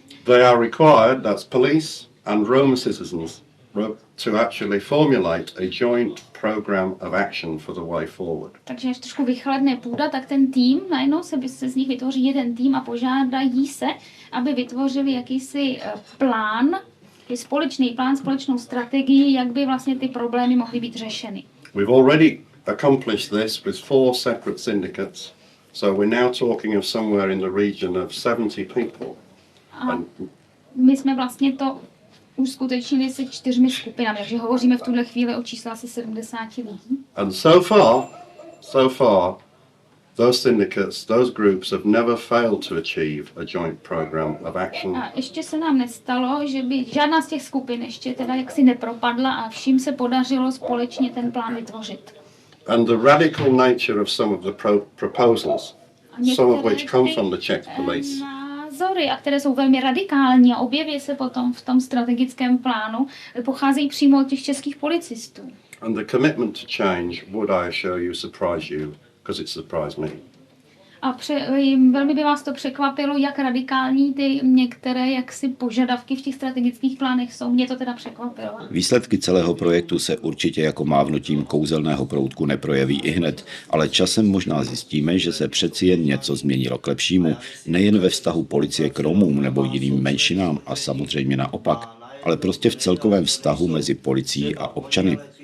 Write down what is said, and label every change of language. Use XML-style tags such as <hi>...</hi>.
<en>they are required, that's police and Roma citizens, to actually formulate a joint program of action for the way forward.</en> <cs>takže až trošku vychladne půda, tak ten tým, najednou se z nich vytvoří jeden tým a požádají se, aby vytvořili jakýsi plán, společný plán, společnou strategii, jak by vlastně ty problémy mohly být řešeny.</cs> <en>We've already accomplished this with 4 separate syndicates, so we're now talking of somewhere in the region of 70 people</en> <cs>A my jsme vlastně to uskutečnili se 4 skupinami, takže hovoříme v tuhle chvíli o čísle asi 70 lidí.</cs> <en>And so far, those syndicates, those groups have never failed to achieve a joint program of action.</en> <cs>A ještě se nám nestalo, že by žádná z těch skupin ještě teda jaksi nepropadla a vším se podařilo společně ten plán vytvořit.</cs> <en>And the radical nature of some of the proposals, some of which come from the Czech police,</en> <cs>názory, a které jsou velmi radikální a objeví se potom v tom strategickém plánu, pocházejí přímo od těch českých policistů.</cs> <en>and the commitment to change would, I assure you, surprise you, because it surprised me.</en> <cs>A velmi by vás to překvapilo, jak radikální ty některé jaksi požadavky v těch strategických plánech jsou. Mě to teda překvapilo. Výsledky celého projektu se určitě jako mávnutím kouzelného proutku neprojeví ihned, ale časem možná zjistíme, že se přeci jen něco změnilo k lepšímu, nejen ve vztahu policie k Romům nebo jiným menšinám a samozřejmě naopak, ale prostě v celkovém vztahu mezi policií a občany.</cs>